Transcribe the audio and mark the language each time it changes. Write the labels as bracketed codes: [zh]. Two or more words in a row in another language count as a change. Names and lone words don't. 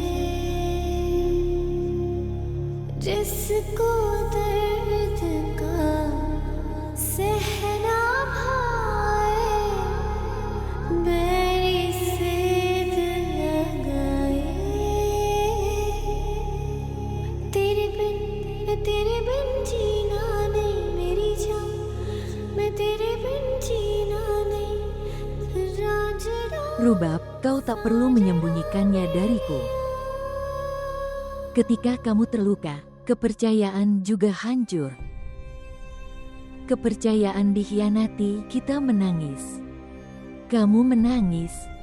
[hi] जिसको दर्द का सहना भाए, बैरी से दिल लगाए। तेरे बिन जीना नहीं मेरी जान, मैं तेरे बिन जीना नहीं। [id] Rubab, kau tak perlu menyembunyikannya dariku. Ketika kamu terluka, kepercayaan juga hancur. Kepercayaan dikhianati, kita menangis. Kamu menangis.